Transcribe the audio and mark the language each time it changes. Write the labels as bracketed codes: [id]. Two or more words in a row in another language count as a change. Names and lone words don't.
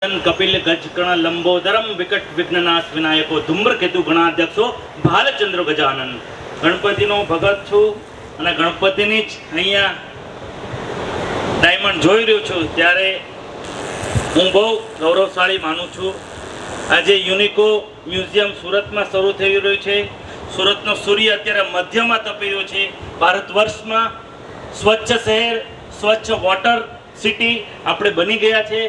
[sa] कपिल गजकण लंबोदरम विकट विघ्ननाश विनायको धूम्रकेतु गणाध्यक्षो भालचंद्र गजानन। [gu] ગણપતિનો ભગત છું અને ગણપતિની જ અહીંયા ડાયમંડ જોઈ રહ્યો છું ત્યારે હું બહુ ગૌરવશાળી માનું છું। આજે યુનિકો મ્યુઝિયમ સુરતમાં શરૂ થઈ રહ્યું છે। સુરતનો સૂર્ય અત્યારે મધ્યમાં તપી રહ્યો છે। ભારત વર્ષમાં સ્વચ્છ શહેર, સ્વચ્છ વોટર સિટી આપણે બની ગયા છે।